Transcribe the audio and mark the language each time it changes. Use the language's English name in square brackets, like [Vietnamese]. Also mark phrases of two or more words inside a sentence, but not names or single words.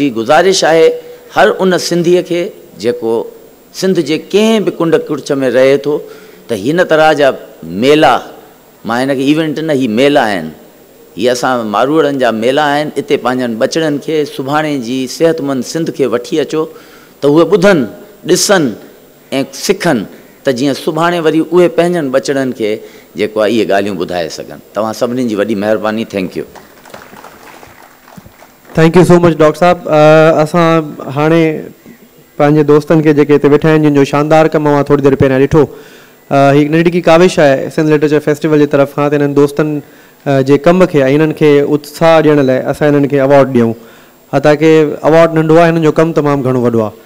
[Sindhi] मुंहिंजी गुज़ारिश आहे हर उन सिंधीअ खे जेको सिंध जे कंहिं बि कुंड कुर्छ में रहे थो त हिन तरह जा मेला, मां हिन खे इवेंट न, ही मेला आहिनि, हीअ असां मारूड़नि जा मेला आहिनि। इते पंहिंजनि बचड़नि खे सुभाणे जी सिहतमंद सिंध खे वठी अचो त उहे ॿुधनि, ॾिसनि ऐं सिखनि त जीअं सुभाणे वरी उहे पंहिंजनि बचड़नि खे जेको आहे इहे ॻाल्हियूं ॿुधाए सघनि। तव्हां सभिनीनि जी वॾी महिरबानी। [English] Thank you. Thank you so much डॉक्टर साहब। [Sindhi] असां हाणे पंहिंजे दोस्तनि खे जेके हिते वेठा आहिनि जिन जो शानदार कमु मां थोरी देरि पहिरियां ॾिठो, हिकु नंढी काविश आहे सिंध लिटरेचर फेस्टिवल जी तरफ़ खां त हिननि दोस्तनि जे कम खे ऐं हिननि खे उत्साह ॾियण लाइ असां हिननि खे अवॉर्ड ॾियूं। हालांकि अवॉर्ड नंढो आहे, हिननि जो कमु तमामु घणो वॾो आहे।